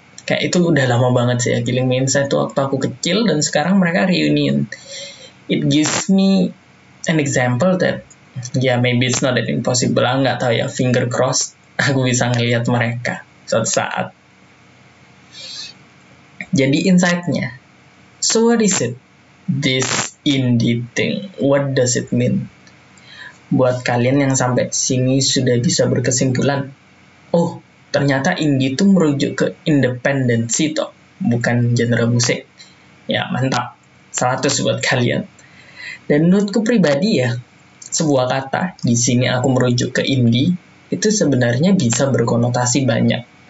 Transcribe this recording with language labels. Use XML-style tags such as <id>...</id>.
<id>Kayak itu udah lama banget sih ya, Killing Me Inside tuh waktu aku kecil, dan sekarang mereka reunion.</id> <en>It gives me an example that maybe it's not that impossible.</en> <id>Aku nggak tahu ya,</id> <en>finger crossed</en> <id>aku bisa ngelihat mereka suatu saat.</id> <en>Jadi insight-nya, so what is it? This indie thing, what does it mean?</en> <id>Buat kalian yang sampai sini sudah bisa berkesimpulan, oh ternyata indie itu merujuk ke independensi toh, bukan genre musik. Ya mantap, 100 buat kalian. Dan menurutku pribadi ya, sebuah kata di sini aku merujuk ke indie itu sebenarnya bisa berkonotasi banyak.</id>